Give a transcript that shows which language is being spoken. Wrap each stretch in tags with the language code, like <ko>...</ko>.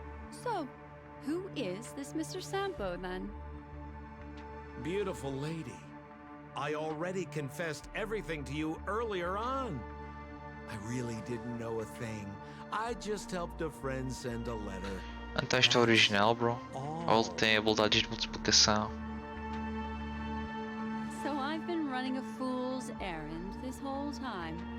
<en>So, who is this Mr. Sampo, then? Beautiful lady, I already confessed everything to you earlier on. I really didn't know a thing. I just helped a friend send a letter.</en> <pt>Então isto é original, bro. Ou ele tem habilidades de multiplicação.</pt> <en>So I've been running a fool's errand this whole time.</en>